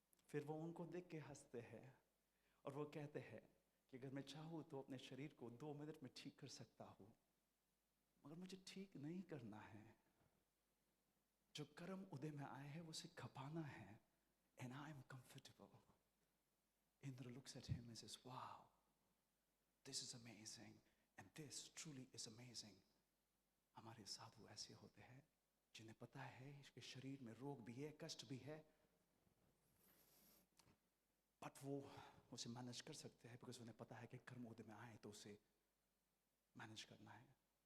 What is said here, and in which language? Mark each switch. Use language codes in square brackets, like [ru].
[hi] फिर वो उनको देख के हंसते हैं, और वो कहते हैं कि अगर मैं चाहूँ तो अपने शरीर को 2 मिनट में ठीक कर सकता हूँ, मगर मुझे ठीक नहीं करना है। जो कर्म उदय में आए हैं उसे खपाना है, [en] and I am comfortable. Indra looks at him and says, wow, this is amazing. And this truly is amazing. [hi] हमारे साधु ऐसे होते हैं जिन्हें पता है कि शरीर में रोग भी है, कष्ट भी है, बट वो उसे मैनेज कर सकते हैं बिकॉज उन्हें पता है कि कर्मोदय में आए तो उसे मैनेज करना है।